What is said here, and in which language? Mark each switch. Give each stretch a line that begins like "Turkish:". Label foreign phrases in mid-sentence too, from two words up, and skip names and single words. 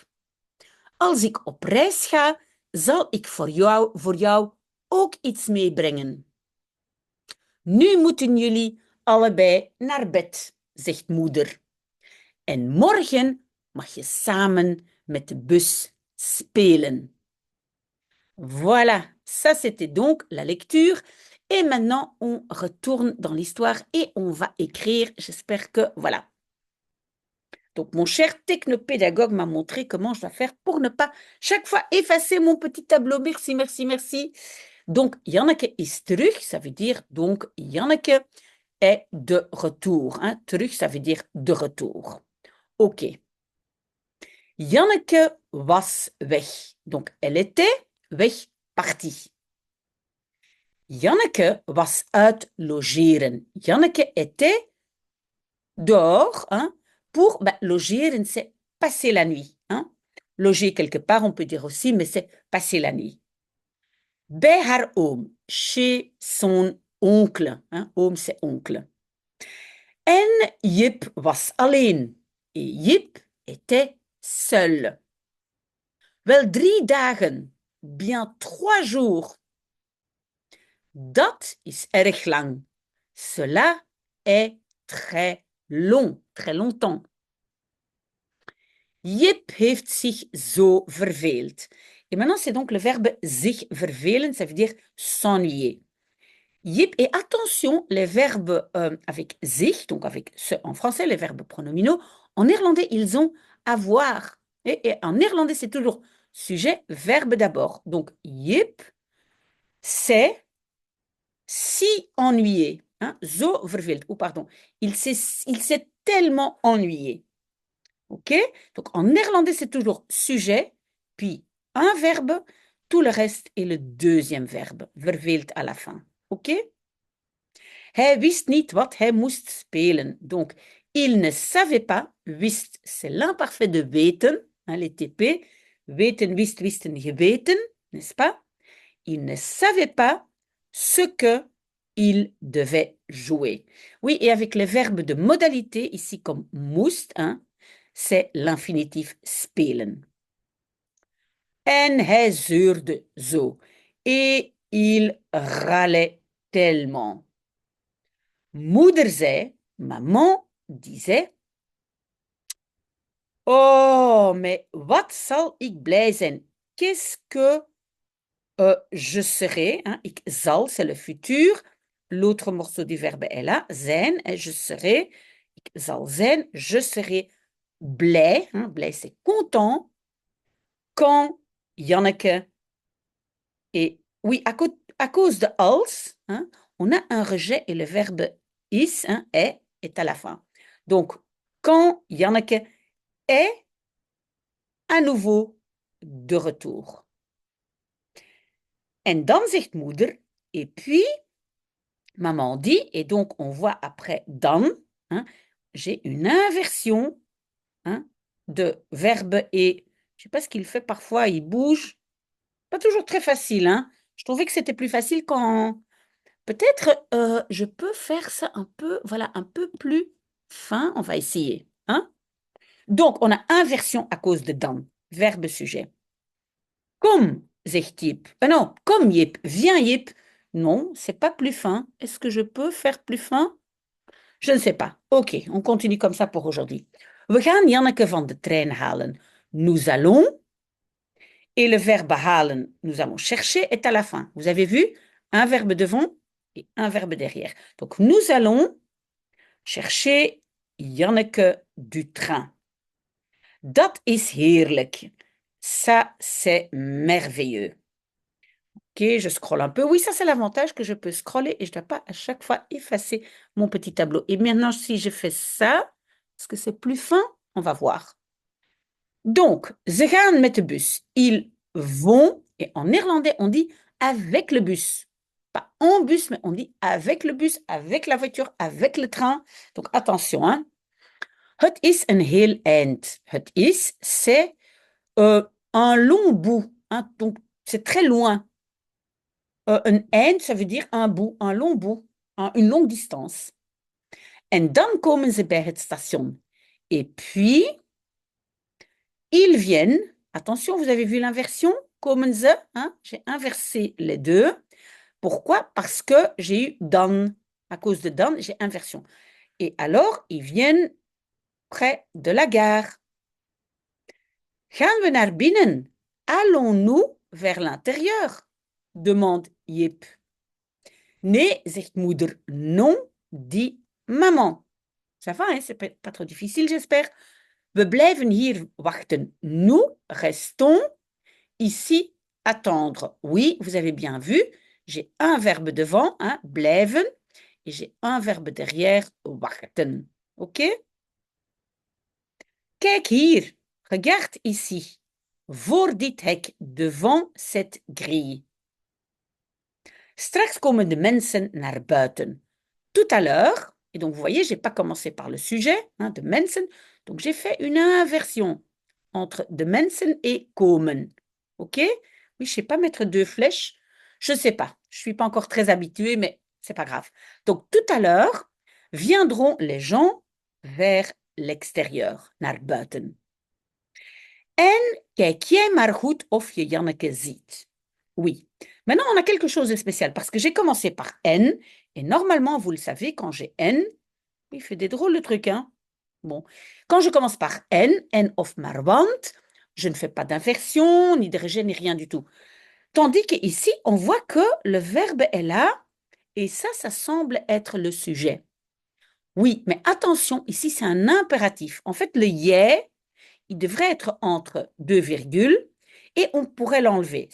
Dutch: Als ik op reis ga, zal ik voor jou ook iets meebrengen. Nu moeten jullie allebei naar bed, zegt moeder. En morgen mag je samen met de bus spelen.
French: Voilà, ça c'était donc la lecture. Et maintenant, on retourne dans l'histoire et on va écrire. J'espère que, voilà. Donc, mon cher technopédagogue m'a montré comment je dois faire pour ne pas chaque fois effacer mon petit tableau. Merci, merci, merci. Donc,
Dutch: Janneke is terug,
French: ça veut dire donc Janneke est de retour. Hein. Terug, ça veut dire de retour.
Dutch: OK. Janneke was weg.
French: Donc, elle était weg, partie.
Dutch: Janneke was uit logeren.
French: Janneke était dehors, hein, pour logeren, c'est passer la nuit. Hein. Loger quelque part, on peut dire aussi, mais c'est passer la nuit.
Dutch: Bij haar oom,
French: chez son oncle. Hein. Oom, c'est oncle.
Dutch: En Jip was alleen.
French: Et Jip était seul.
Dutch: Wel 3 dagen,
French: bien 3 jours.
Dutch: Dat is erg lang.
French: Cela est très long, très longtemps.
Dutch: Jip heeft zich zo verveeld.
French: Et maintenant, c'est donc le verbe
Dutch: zich vervelen,
French: ça veut dire s'ennuyer. Yip, et attention, les verbes avec zich, donc avec ce en français, les verbes pronominaux, en néerlandais, ils ont avoir. Et en néerlandais, c'est toujours sujet, verbe d'abord. Donc, Yip, c'est si ennuyé. Hein,
Dutch: zo verveeld,
French: ou pardon, il s'est tellement ennuyé. OK? Donc, en néerlandais, c'est toujours sujet, puis un verbe, tout le reste est le deuxième verbe, verveeld à la fin. OK?
Dutch: Hij wist niet wat hij moest spelen.
French: Donc, il ne savait pas, wist, c'est l'imparfait de weten, hein, les TP,
Dutch: weten, wist, wisten, geweten,
French: n'est-ce pas? Il ne savait pas ce que il devait jouer. Oui, et avec les verbes de modalité, ici comme moest, hein, c'est l'infinitif spelen.
Dutch: En hij zeurde zo.
French: Et il râlait tellement.
Dutch: Moeder zei,
French: maman disait, oh, mais
Dutch: wat zal ik blij zijn?
French: Qu'est-ce que je serai? Hein?
Dutch: Ik zal,
French: c'est le futur. L'autre morceau du verbe est là, zijn, et je serai.
Dutch: Ik zal zijn,
French: je serai blij. Hein? Blij, c'est content. Quand Janneke est... Oui, à cause de als, hein, on a un rejet et le verbe is, hein, est à la fin. Donc, quand Janneke est à nouveau de retour.
Dutch: En dan zegt moeder,
French: et puis, maman dit, et donc on voit après dan, hein, j'ai une inversion hein, de verbe et je ne sais pas ce qu'il fait parfois, il bouge. Pas toujours très facile. Hein. Je trouvais que c'était plus facile quand... Peut-être je peux faire ça un peu, voilà, un peu plus fin. On va essayer. Hein. Donc, on a inversion à cause de dan, verbe sujet. Comme, zegt Jip. Non, comme Jip. Viens, Jip. Non, c'est pas plus fin. Est-ce que je peux faire plus fin? Je ne sais pas. Ok, on continue comme ça pour aujourd'hui.
Dutch: We gaan Janneke van de trein halen.
French: Nous allons. Et le verbe halen, nous allons chercher, est à la fin. Vous avez vu? Un verbe devant et un verbe derrière. Donc, nous allons chercher Janneke du train. Dat is heerlijk. Ça, c'est merveilleux. Ok, je scrolle un peu. Oui, ça, c'est l'avantage que je peux scroller et je ne dois pas à chaque fois effacer mon petit tableau. Et maintenant, si je fais ça, est-ce que c'est plus fin? On va voir. Donc,
Dutch: ze gaan met de bus.
French: Ils vont, et en néerlandais, on dit avec le bus. Pas en bus, mais on dit avec le bus, avec la voiture, avec le train. Donc, attention. Hein.
Dutch: Het is een heel eind. Het is,
French: c'est un long bout. Hein. Donc, c'est très loin. Un eind, ça veut dire un bout, un long bout, une longue distance.
Dutch: En dan komen ze bij het station.
French: Et puis, ils viennent. Attention, vous avez vu l'inversion?
Dutch: Komen ze.
French: Hein? J'ai inversé les deux. Pourquoi? Parce que j'ai eu dan. À cause de dan, j'ai inversion. Et alors, ils viennent près de la gare.
Dutch: Gaan we naar binnen?
French: Allons-nous vers l'intérieur?
Dutch: Demande Jip. Nee, zegt moeder.
French: Non, dit maman. Ça va, hein? C'est pas trop difficile, j'espère.
Dutch: We blijven hier wachten.
French: Nous restons ici attendre. Oui, vous avez bien vu, j'ai un verbe devant, hein, blijven, et j'ai un verbe derrière,
Dutch: wachten. OK? Kijk hier,
French: regarde ici,
Dutch: voor dit hek,
French: devant cette grille.
Dutch: Straks komen de mensen naar buiten.
French: Tout à l'heure, et donc vous voyez, je n'ai pas commencé par le sujet, hein,
Dutch: de mensen,
French: donc j'ai fait une inversion entre
Dutch: de mensen
French: et komen. OK? Oui, je ne sais pas mettre deux flèches, je ne sais pas, je ne suis pas encore très habituée, mais c'est pas grave. Donc tout à l'heure, viendront les gens vers l'extérieur,
Dutch: naar buiten. En kijk jij maar goed of je Janneke ziet.
French: Oui. Maintenant, on a quelque chose de spécial parce que j'ai commencé par N et normalement, vous le savez, quand j'ai N, il fait des drôles de trucs, hein. Bon. Quand je commence par N
Dutch: of maar want,
French: je ne fais pas d'inversion, ni de rejet, ni rien du tout. Tandis qu'ici, on voit que le verbe est là et ça semble être le sujet. Oui, mais attention, ici, c'est un impératif. En fait, le yeah, il devrait être entre deux virgules et on pourrait l'enlever.